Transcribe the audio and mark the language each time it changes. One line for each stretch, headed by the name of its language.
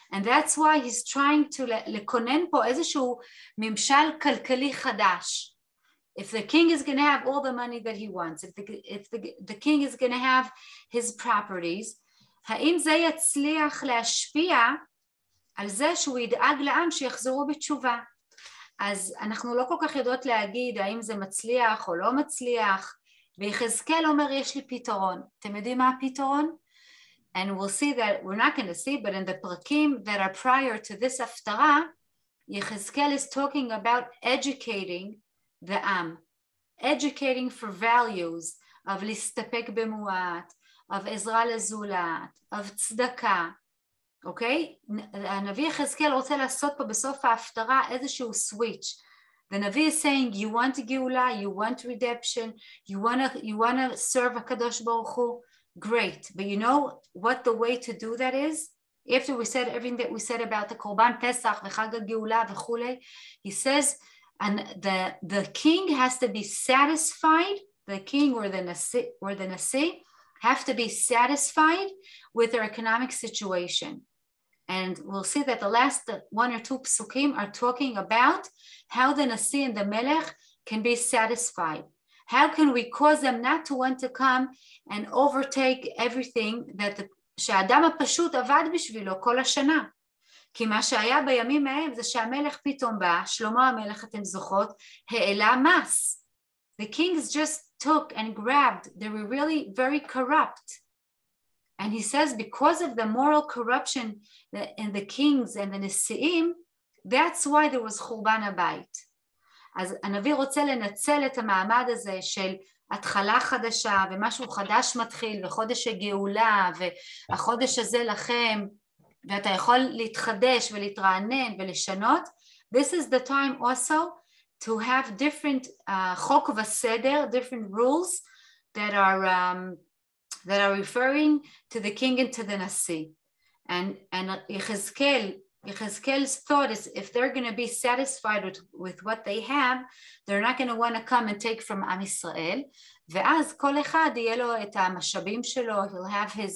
English: And that's why he's trying to
Hebrew: לכונן פה איזשהו ממשל כלכלי חדש.
English: If the king is going to have all the money that he wants, if the king is going to have his properties,
Hebrew: האם זה יצליח להשפיע על זה שהוא ידאג לעם שיחזרו בתשובה? אז אנחנו לא כל כך יודעות להגיד האם זה מצליח או לא מצליח, ויחזקאל אומר יש לי פתרון. אתם יודעים מה הפתרון?
English: And we'll see that, we're not going to see, but in the prakim that are prior to this haftarah, Yechezkel is talking about educating the Am, educating for values of listapek bemuat, of Ezra lezulat, of tzedakah, okay?
Hebrew: הנביא יחזקאל רוצה לעשות פה בסוף ההפטרה איזשהו switch.
English: The Navi is saying, you want geula, you want redemption, you want to serve HaKadosh Baruch Hu, great. But you know what the way to do that is? After we said everything that we said about the Korban Pesach, v'Chag HaGeula, v'chule, he says, and the king has to be satisfied, the king or the Nasi have to be satisfied with their economic situation. And we'll see that the last 1 or 2 psukim are talking about how the Nasi and the Melech can be satisfied. How can we cause them not to want to come and overtake everything that
Hebrew: שהאדם הפשוט עבד בשבילו כל השנה? כי מה שהיה בימים ההם זה שהמלך פתאום בא, שלמה המלך אתם זוכרות, העלה מס.
English: The kings just took and grabbed. They were really very corrupt. And he says because of the moral corruption in the kings and the nesiim, that's why there was חורבן הבית.
Hebrew: אז הנביא רוצה לנצל את המעמד הזה של התחלה חדשה ומשהו חדש מתחיל וחודש הגאולה והחודש הזה לכם ואתה יכול להתחדש ולהתרענן ולשנות.
English: This is the time also to have different חוק וסדר, different rules that are referring to the king and to the nasi. And Yechezkel's thought is if they're going to be satisfied with what they have, they're not going to want to come and take from Am Yisrael.
Hebrew: ואז כל אחד יהיה לו את המשאבים שלו,
English: he'll have